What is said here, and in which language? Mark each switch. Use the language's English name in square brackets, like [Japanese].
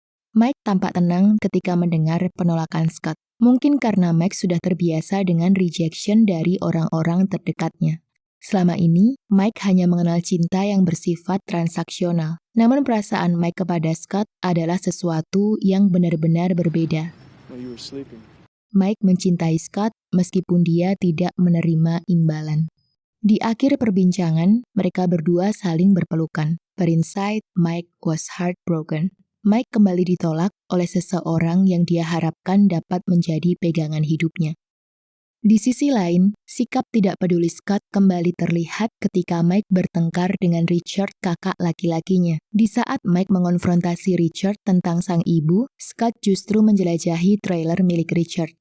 [Indonesian] Mike tampak tenang ketika mendengar penolakan Scott. Mungkin karena Mike sudah terbiasa dengan rejection dari orang-orang terdekatnya. Selama ini, Mike hanya mengenal cinta yang bersifat transaksional. Namun perasaan Mike kepada Scott adalah sesuatu yang benar-benar berbeda. [English] While you were sleeping. [Indonesian] Mike mencintai Scott meskipun dia tidak menerima imbalan. Di akhir perbincangan, mereka berdua saling berpelukan. [English] But inside, Mike was heartbroken. [Indonesian] Mike kembali ditolak oleh seseorang yang dia harapkan dapat menjadi pegangan hidupnya. Di sisi lain, sikap tidak peduli Scott kembali terlihat ketika Mike bertengkar dengan Richard, kakak laki-lakinya. Di saat Mike mengonfrontasi Richard tentang sang ibu, Scott justru menjelajahi trailer milik Richard.